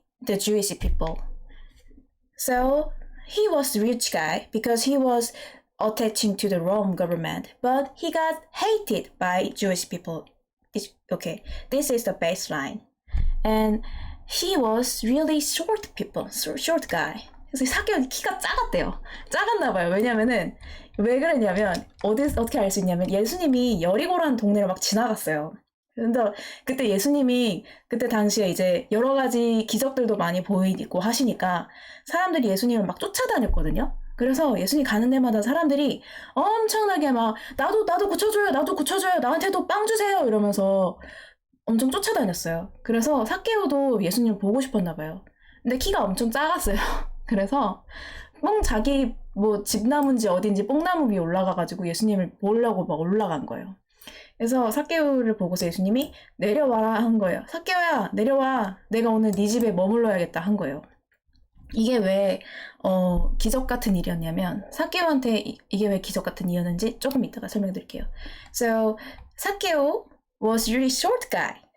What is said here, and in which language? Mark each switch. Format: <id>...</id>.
<en>the Jewish people. So he was a rich guy because he was attaching to the Rome government, but he got hated by Jewish people. Okay, this is the baseline. And he was really short guy.</en> <ko>그래서 삭개오는 키가 작았대요. 작았나 봐요. 왜냐면은 왜 그러냐면 어떻게 알 수 있냐면 예수님이 여리고라는 동네를 막 지나갔어요. 근데 그때 예수님이 그때 당시에 이제 여러 가지 기적들도 많이 보이고 하시니까 사람들이 예수님을 막 쫓아다녔거든요. 그래서 예수님 가는 데마다 사람들이 엄청나게 막 나도 고쳐줘요, 나도 고쳐줘요, 나한테도 빵 주세요 이러면서 엄청 쫓아다녔어요. 그래서 삭개오도 예수님을 보고 싶었나 봐요. 근데 키가 엄청 작았어요. 그래서 자기 뭐 집나무인지 어딘지 뽕나무 위에 올라가가지고 예수님을 보려고 막 올라간 거예요. 그래서 삭개오를 보고서 예수님이 내려와라 한 거예요. 삭개오야 내려와, 내가 오늘 네 집에 머물러야겠다 한 거예요. 이게 왜 기적 같은 일이었냐면 삭개오한테 이게 왜 기적 같은 일이었는지 조금 이따가 설명드릴게요.</ko> <en>So</en> <ko>삭개오</ko> <en>was really short guy.</en>